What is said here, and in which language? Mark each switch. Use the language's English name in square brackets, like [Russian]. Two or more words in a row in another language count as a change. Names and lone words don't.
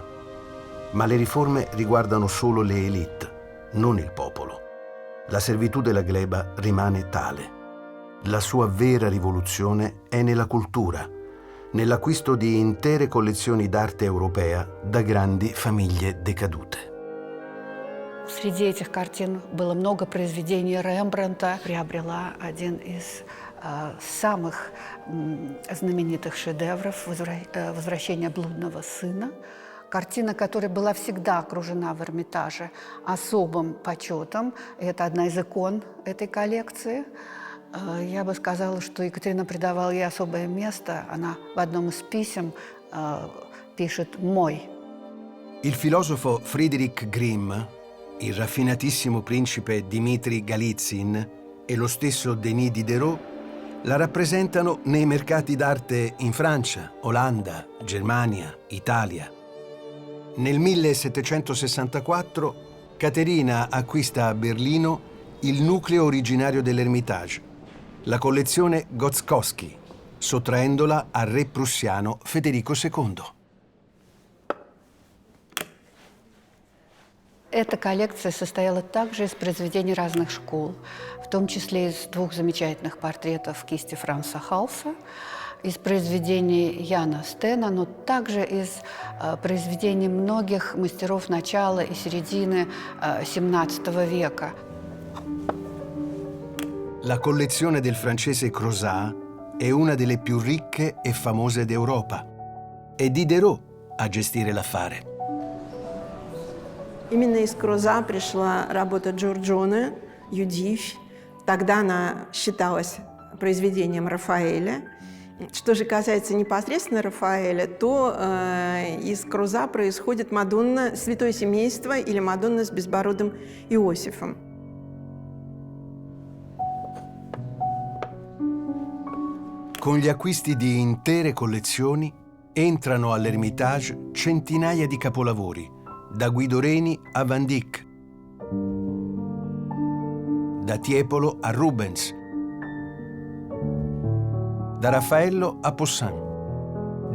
[Italian] Ma le riforme riguardano solo le élite, non il popolo. La servitù della gleba rimane tale. La sua vera rivoluzione è nella cultura, nell'acquisto di intere collezioni d'arte europea da grandi famiglie decadute. [Russian] Среди этих картин было много произведений Рембрандта. Приобрела один из самых знаменитых шедевров «Возвращение блудного сына». Картина, которая была всегда окружена в Эрмитаже особым почетом. Это одна из икон этой коллекции. Я бы сказала, что Екатерина придавала ей особое место. Она в одном из писем пишет «мой». [Italian] Il filosofo Friedrich Grimm, il raffinatissimo principe Dmitri Golitsyn e lo stesso Denis Diderot la rappresentano nei mercati d'arte in Francia, Olanda, Germania, Italia. Nel 1764 Caterina acquista a Berlino il nucleo originario dell'Ermitage, la collezione Gostkowski, sottraendola al re prussiano Federico II. [Russian] Эта коллекция состояла также из произведений разных школ, в том числе из 2 замечательных портретов кисти Франца Халса, из произведений Яна Стена, но также из произведений многих мастеров начала и середины XVII века. [Italian] La collezione del francese Crozat è una delle più ricche e famose d'Europa. È Diderot a gestire l'affare. [Russian] Именно из Кроза пришла работа Джорджоне «Юдивь». Тогда она считалась произведением Рафаэля. Что же касается непосредственно Рафаэля, то из Кроза происходит Мадонна «Святое семейство» или Мадонна с безбородым Иосифом. [Italian] Con gli acquisti di intere collezioni entrano all'Ermitage centinaia di capolavori, da Guido Reni a Van Dyck, da Tiepolo a Rubens, da Raffaello a Poussin.